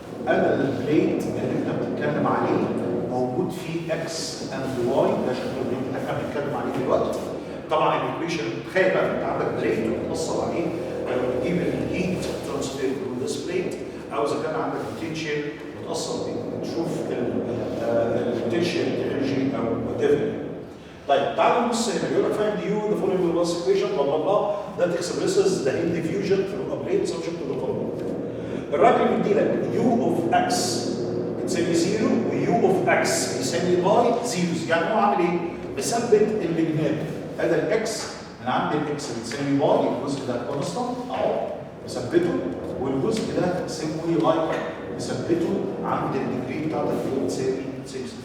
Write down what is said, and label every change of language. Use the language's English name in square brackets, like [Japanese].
[Arabic] هذا البليت اللي انت بتتكلم عليه موجود فيه x and y، ده شكل البليت اللي احنا بنتكلم عليه دلوقتي. طبعا الايكويشن تخيل بقى انت عندك بليت وبتوصل عليه بتجيب الهيت ترانسفير [English] through this plate، [Arabic] او اذا كان عندك بوتنشال بتوصل تشوف البوتنشال انرجي او وات ايفر. طيب تعالوا نبص هنا، بيقول لك [English] find u the following Laplace equation blah blah blah that expresses the heat diffusion through a plate subject to the following. [Arabic] الراجل بيدي لك u of x بتساوي 0 و u of x يساوي باي زيروز، يعني هو عامل ايه؟ مثبت الجناب. هذا الاكس من عند الاكس بتساوي باي، الجزء ده كونستانت اهو مثبته، والجزء ده سيمبلي لايك مثبته عند الديجري بتاعتك اللي بتساوي 6.